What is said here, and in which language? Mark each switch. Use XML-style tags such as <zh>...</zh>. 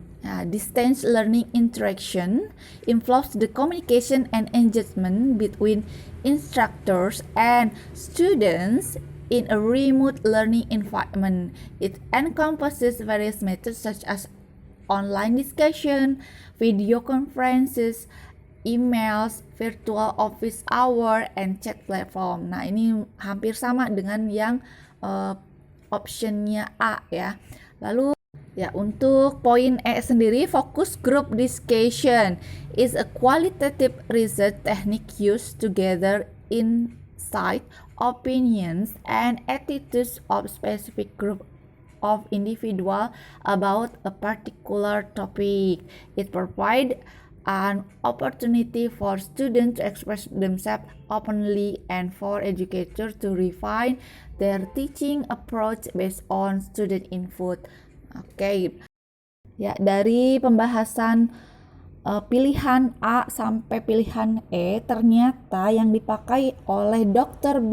<en>Distance learning interaction involves the communication and engagement between instructors and students in a remote learning environment. It encompasses various methods such as online discussion, video conferences, emails, virtual office hour, and chat platform.</en> <id>Nah, ini hampir sama dengan yang optionnya A ya. Lalu ya, untuk poin E sendiri,</id> <en>focus group discussion is a qualitative research technique used to gather insight, opinions, and attitudes of specific group of individual about a particular topic. It provides an opportunity for students to express themselves openly and for educators to refine their teaching approach based on student input. Oke.</en> <id>Ya, dari pembahasan pilihan A sampai pilihan E, ternyata yang dipakai oleh Dr.</id>